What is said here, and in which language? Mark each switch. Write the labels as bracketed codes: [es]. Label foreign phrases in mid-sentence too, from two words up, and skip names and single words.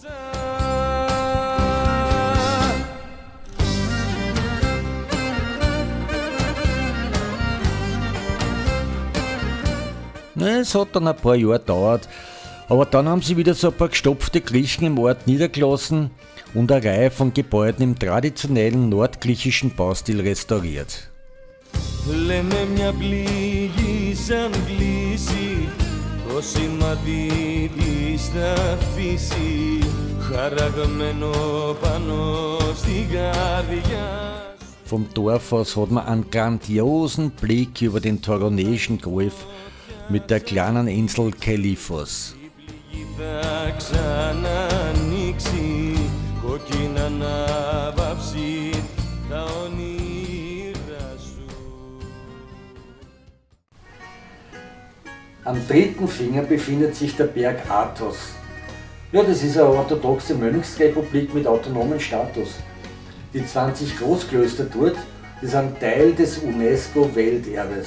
[de] Es hat dann ein paar Jahre gedauert, aber dann haben sie wieder so ein paar gestopfte Griechen im Ort niedergelassen und eine Reihe von Gebäuden im traditionellen nordgriechischen Baustil restauriert. [el] Λέμε μια πληγή σαν κλείσει, το σημαδί της θα αφήσει, χαραγμένο πάνω στη καρδιά. [de] Vom Dorf aus hat man einen grandiosen Blick über den Toronischen Golf mit der kleinen Insel Kelifos. [el] Θα ξανανοίξει, κόκκινα να βάψει τα όνειρα σου. [de] Am dritten Finger befindet sich der Berg Athos. Ja, das ist eine orthodoxe Mönchsrepublik mit autonomem Status. Die 20 Großklöster dort, die sind Teil des UNESCO-Welterbes.